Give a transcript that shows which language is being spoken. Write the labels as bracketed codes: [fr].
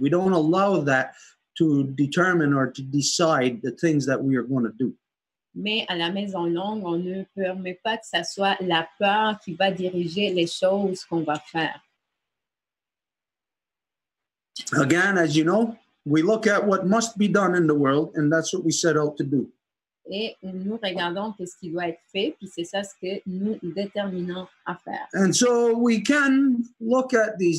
[en] We don't allow that to determine or to decide the things that we are going to do. [fr] Mais à la Maison Longue, on ne permet pas que ça soit la peur qui va diriger les choses qu'on va faire. [en] Again, as you know, we look at what must be done in the world, and that's what we set out to do. [fr] Et nous regardons ce qui doit être fait, puis c'est ça ce que nous déterminons à faire. [en] And so we can look at these